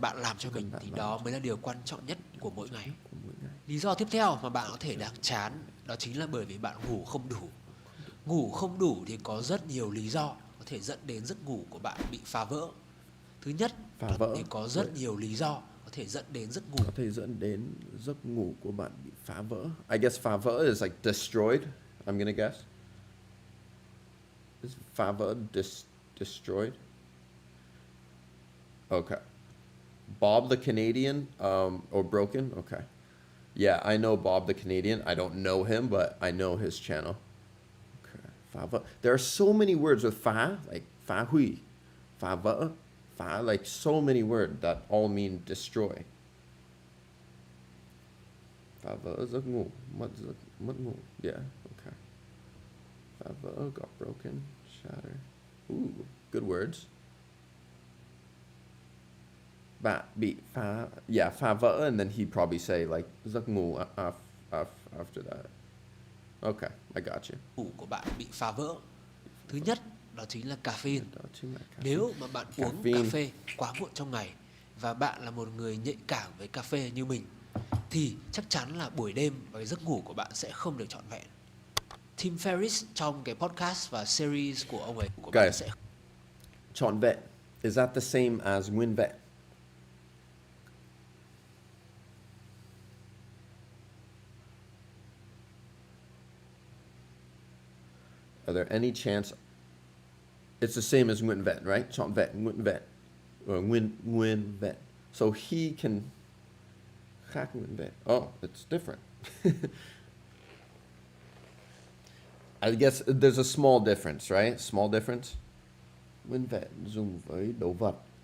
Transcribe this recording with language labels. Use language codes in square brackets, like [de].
[vi] cần bạn làm cho mình thì đó mới là điều quan trọng nhất của mỗi ngày. Lý do tiếp theo mà bạn có thể đang chán đó chính là bởi vì bạn ngủ không đủ. Ngủ không đủ thì có rất nhiều lý do có thể dẫn đến giấc ngủ của bạn bị phá vỡ. Thứ nhất thì có rất nhiều lý do có thể dẫn đến giấc ngủ. Có thể dẫn đến giấc ngủ của bạn bị phá vỡ. [en] I guess [vi] phá vỡ [en] is like destroyed. I'm gonna guess. Is [vi] phá vỡ [en] destroyed? Okay. Bob the Canadian, or broken? Okay. Yeah, I know Bob the Canadian. I don't know him, but I know his channel. Okay. [vi] Phá vỡ. [en] There are so many words with phá, like [vi] phá hủy, phá vỡ, phá, [en] like so many words that all mean destroy. [vi] Phá vỡ, giấc ngủ, mất ngủ. [en] Yeah, okay. [vi] Phá vỡ, [en] got broken, shatter. Ooh, good words. [vi] Bạn bị phá vỡ, [en] and then he'd probably say like [vi] giấc ngủ [en] after that. Okay, I got you. [vi] Ngủ của bạn bị phá vỡ. Thứ nhất, đó chính là caffeine. Đó chính là caffeine. Nếu mà bạn uống [en] Caffeine. [vi] cà phê quá muộn trong ngày và bạn là một người nhạy cảm với cà phê như mình, thì chắc chắn là buổi đêm và cái giấc ngủ của bạn sẽ không được trọn vẹn. Tim Ferriss trong cái podcast và series của ông ấy của bạn [en] Guys, [vi] sẽ trọn vẹn, [en] is that the same as [vi] nguyên vẹn? [en] Are there any chance it's the same as [vi] nguyên vẹn, [en] right? [vi] Trọn vẹn, nguyên vẹn, or nguyên vẹn. [en] So he can [vi] khác nguyên vẹn. [en] Oh, it's different. I guess there's a small difference, right? Small difference. [vi] Nguyên vẹn dùng với đồ vật.